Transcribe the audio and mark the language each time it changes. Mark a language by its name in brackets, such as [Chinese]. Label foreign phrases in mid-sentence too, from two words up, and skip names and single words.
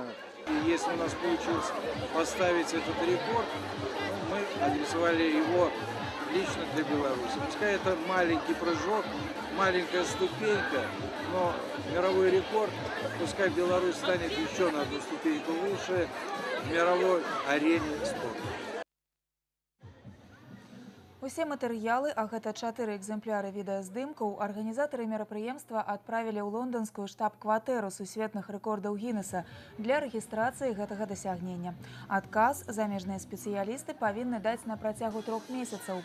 [Russian] И если у нас получилось поставить этот рекорд, мы адресовали его лично для Беларуси. Пускай это маленький прыжок, маленькая ступенька, но мировой рекорд, пускай Беларусь станет еще на одну ступеньку выше в мировой арене спорта. [Belarusian] Усе матэрыялы, а гэта 4 экземпляры відэаздымкаў, арганізатары мерапрыемства адправілі ў лонданскую штаб-кватэру сусветных рэкордаў Гіннеса для рэгістрацыі гэтага дасягнення. Адказ замежныя спецыялісты павінны даць на працягу 3 месяцаў.